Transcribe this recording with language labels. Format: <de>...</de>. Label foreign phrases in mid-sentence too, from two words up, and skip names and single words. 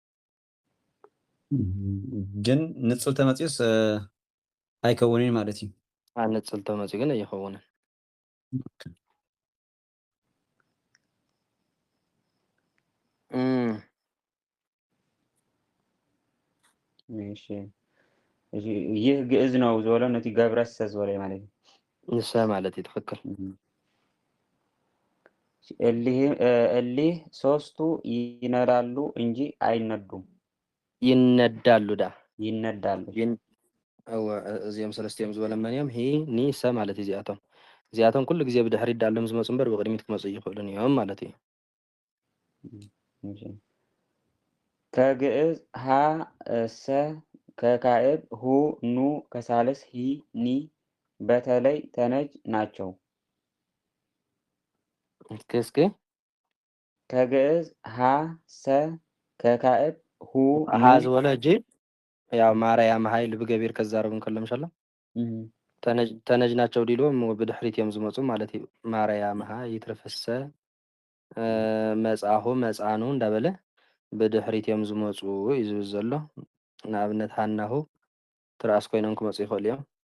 <ti>ግን ንጹል ተመፂኡስ ኣይከውንን ማለት እዩ ንጹል ተመፂኡ ግን ኣይኸውንን ماشي</ti> <am>ይህ ግዕዝ ነው</am> <ti>ዝበሎ ነቲ ገብረሰ ዝበሎ ማለት እዩ ንሰ ማለት እዩ ትኽክል</ti> <am>እሊህ ሶስቱ ይነዳሉ እንጂ አይነዱም ይነዳሉ</am> <ti>እዚኦም ሰለስቲኦም ዝበለ መን እዮም ሂ ኒ ሰ ማለት እዩ እዚኣቶም ኩሉ ግዜ ብድሕሪት ዳሎም ዝመፁ እምበር ብቅድሚት ክመፁ ይኽእሉን እዮም ማለት እዩ</ti> <am>ከግዕዝ ሃ ሰ ከካዕብ ሁ ኑ ከሳልስ ሂ ኒ በተለይ ተነጅ ናቸው እስኪ ከግዕዝ ሃ ሰ ከካዕብ ሁ</am> <ti>ሃ ዝበለ እጂ ያው ማርያም ኃይል ብገቢር ከዛረብ እንከሎ ምሻሎ</ti> <am>ተነጅ ናቸው</am> <ti>ዲሎም ብድሕሪት እዮም ዝመፁ ማለት እዩ ማርያም ሃ ይትረፈሰ መጻሁ መጻኑ እንዳበለ ብድሕሪት እዮም ዝመፁ እዩ ዝብል ዘሎ ንኣብነት ሃናሁ ትራስ ኮይኖም ክመፁ ይኽእሉ እዮም</ti>